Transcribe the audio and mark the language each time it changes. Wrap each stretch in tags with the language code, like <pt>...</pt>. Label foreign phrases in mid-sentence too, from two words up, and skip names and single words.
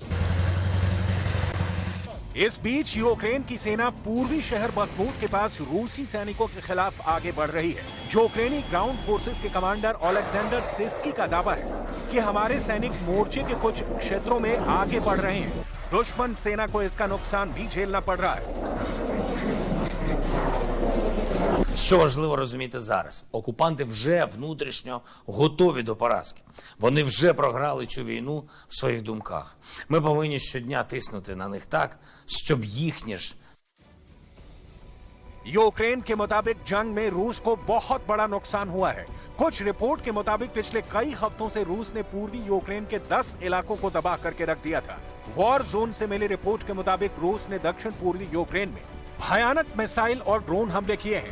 <hi>इस बीच यूक्रेन की सेना पूर्वी शहर बखमूत के पास रूसी सैनिकों के खिलाफ आगे बढ़ रही है। यूक्रेनी ग्राउंड फोर्सेस के कमांडर ओलेक्जेंडर सिस्की का दावा है कि हमारे सैनिक मोर्चे के कुछ क्षेत्रों में आगे बढ़ रहे हैं। दुश्मन सेना को इसका नुकसान भी झेलना पड़ रहा है।</hi> <uk>Що важливо розуміти зараз? Окупанти вже внутрішньо готові до поразки. Вони вже програли цю війну в своїх думках. Ми повинні щодня тиснути на них так, щоб їхні ж</uk> <hi>यूक्रेन के मुताबिक जंग में रूस को बहुत बड़ा नुकसान हुआ है। कुछ रिपोर्ट के मुताबिक पिछले कई हफ्तों से रूस ने पूर्वी यूक्रेन के 10 इलाकों को दबा करके रख दिया था। वॉर जोन से मिली रिपोर्ट के मुताबिक रूस ने दक्षिण पूर्वी यूक्रेन में भयानक मिसाइल और ड्रोन हमले किए हैं।</hi>